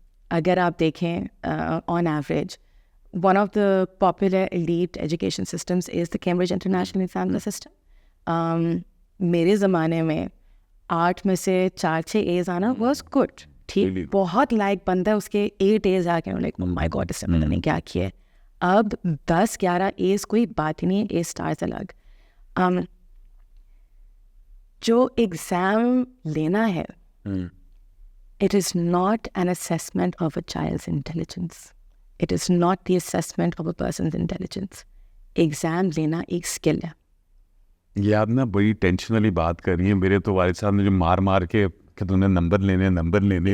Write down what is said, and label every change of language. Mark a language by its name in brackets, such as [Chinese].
[Urdu] اگر آپ دیکھیں [English] On average one of the popular elite education systems is the Cambridge international examiner system. [Urdu] میرے زمانے میں 8 میں سے 4-6 A's آنا [English] Was good. [Urdu] ٹھیک, بہت لائک بندہ اس کے 8 A's آ کے [English] like my God [Urdu] اس سے میں نے کیا کیا ہے. اب 10-11 A's کوئی بات ہی نہیں ہے, A stars الگ. جو ایگزام لینا ہے, [English] it is not an assessment of a child's intelligence. It is not the assessment of a person's intelligence. [Urdu] Exam لینا ایک اسکل ہے. یہ آپ نا بڑی ٹینشن والی بات کر رہی ہیں. میرے تو والد صاحب نے جو مار مار کے کہ تم نے نمبر لینے.